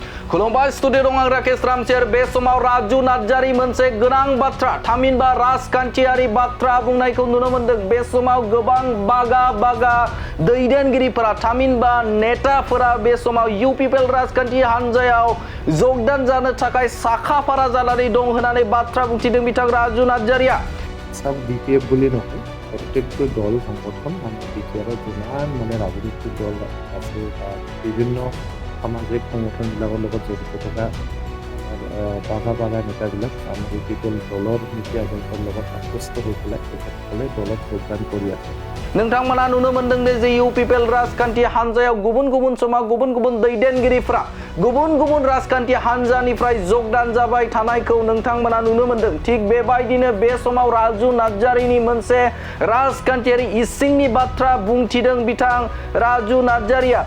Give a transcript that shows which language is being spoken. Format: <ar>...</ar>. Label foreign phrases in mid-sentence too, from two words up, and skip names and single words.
<brx>खुलुमबाय स्टुडिअ दं आं राकेश रामचेर बे समाव राजु नार्जारि मोनसे गोनां बाथ्रा थामहिनबा राजखान्थियारि बाथ्रा बुंनायखौ नुनो मोनदों। बे समाव गोबां बागा दैदेनगिरिफोरा थामहिनबा नेताफोरा बे समाव इउपिपिएल राजखान्थि हान्जायाव जगदान जानो थाखाय साखाफारा जानानै दं होननानै बाथ्रा बुंथिदों बिथां राजु नार्जारिया।</brx> <as>सब বিপিএফ বুলি নহয় প্রত্যেকটো দল সংগঠন আমাৰ বিপিএফৰ যিমান ৰাজনৈতিক দল আছে বা বিভিন্ন সামাজিক সংগঠনবিলাকৰ লগত জড়িত থকা আমাৰ বাগা নেতাবিলাক আমাৰ ইউপিপিএল দলৰ নীতি আদৰ্শৰ লগত আকৃষ্ট হৈ পেলাই তেখেতসকলে দলত যোগদান কৰি আছে।</as> <brx>नोंथांमोना नुनो मोनदों जे इउपिपिएल राजखान्थि हान्जायाव गुबुन गुबुन समाव गुबुन गुबुन दैदेनगिरिफ्रा गुबुन गुबुन राजखान्थि हान्जानिफ्राय जगदान जाबाय थानायखौ नोंथांमोना नुनो मोनदों। थिग बेबायदिनो बे समाव राजु नार्जारिनि मोनसे राजखान्थियारि इसिंनि बाथ्रा बुंथिदों बिथां राजु नार्जारिया।</brx>